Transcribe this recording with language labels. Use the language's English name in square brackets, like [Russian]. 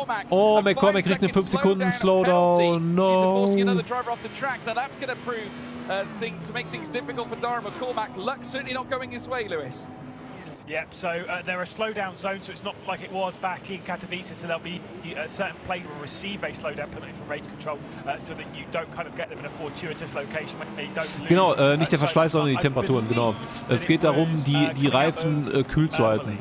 [German] Oh, McCormick kriegt eine 5 Sekunden Slowdown. [English] No. To make things difficult for Darren McCormack. Luck certainly not going his way, Lewis. Yeah, so they're a slowdown zone, so it's not like it was back in Katowice, so there'll be a certain place will receive a slowdown penalty from race control, so that you don't kind of get them in a fortuitous location when you don't lose. [German] Genau, nicht der Verschleiß, sondern die Temperaturen, genau. Es geht darum, die Reifen kühl zu halten.